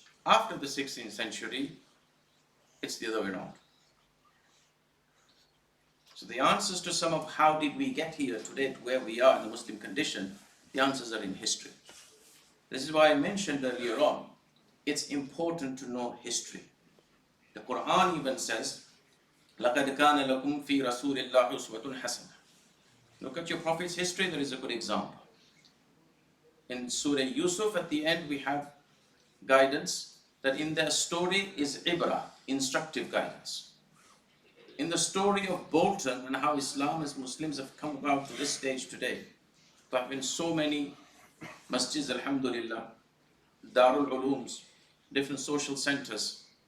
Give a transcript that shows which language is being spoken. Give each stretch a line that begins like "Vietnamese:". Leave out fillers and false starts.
English: After the 16th century, it's the other way around. So the answers to some of how did we get here today to where we are in the Muslim condition, the answers are in history. This is why I mentioned earlier on, it's important to know history. The Quran even says,
Arabic: لَقَدْ كَانَ لَكُمْ فِي رَسُولِ اللَّهِ أُسْوَةٌ حَسَنَةٌ.
English: Look at your Prophet's history, there is a good example. In Surah Yusuf, at the end, we have guidance that in their story is ibrah, instructive guidance. In the story of Bolton and how Islam as Muslims have come about to this stage today, there have been so many masjids, alhamdulillah, darul ulooms, different social centers.